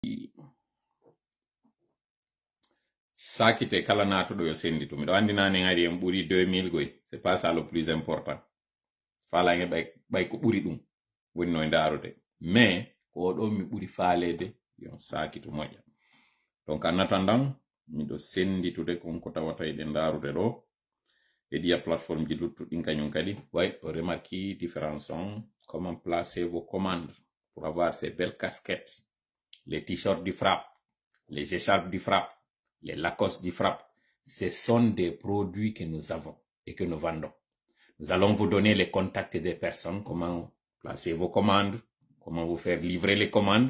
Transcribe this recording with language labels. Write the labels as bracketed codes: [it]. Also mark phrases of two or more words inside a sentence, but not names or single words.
[ff] Sakite kala natuɗo yo sendito miɗo andi nane ngari en ɓuri 2000 goy [fr] c'est pas ça le plus important [ff] falange ɓay ko ɓuri ɗum woni no ndarude mais ko ɗo mi ɓuri falede yon sakito moƴƴa donc [fr] en attendant [ff] miɗo senditude konko tawata eɗen ndarude ɗo e ɗiya plateforme ji luttuɗin kañum kadi way o [fr] remarque différents sont comment placer vos commandes pour avoir ces belles casquettes, les t-shirts du frappe, les écharpes du frappe, les Lacoste du frappe. Ce sont des produits que nous avons et que nous vendons. Nous allons vous donner les contacts des personnes, comment placer vos commandes, comment vous faire livrer les commandes.